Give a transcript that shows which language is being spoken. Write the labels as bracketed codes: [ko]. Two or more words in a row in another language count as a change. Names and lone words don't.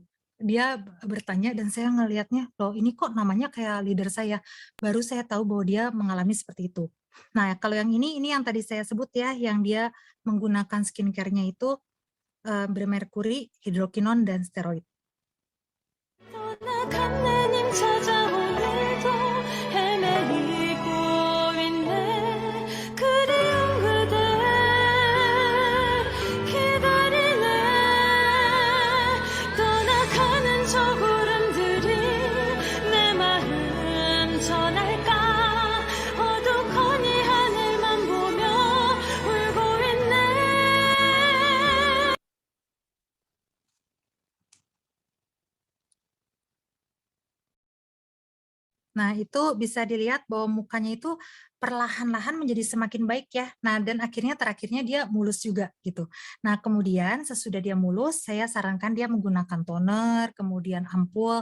[id] Dia bertanya dan saya ngelihatnya, "Loh ini kok namanya kayak leader saya?" Baru saya tahu bahwa dia mengalami seperti itu. Nah kalau yang ini yang tadi saya sebut ya, yang dia menggunakan skincare-nya itu, bermerkuri, hidrokinon, dan steroid. [ko] 떠나간 내님 찾아온 일도 헤매이고 있네 그리운 그대 기다리네 떠나가는 저 구름들이 내 마음 전할까 어둑하니 하늘만 보며 울고 있네 [id] Nah, itu bisa dilihat bahwa mukanya itu perlahan-lahan menjadi semakin baik ya. Nah, dan terakhirnya dia mulus juga gitu. Nah, kemudian sesudah dia mulus, saya sarankan dia menggunakan toner, kemudian ampul.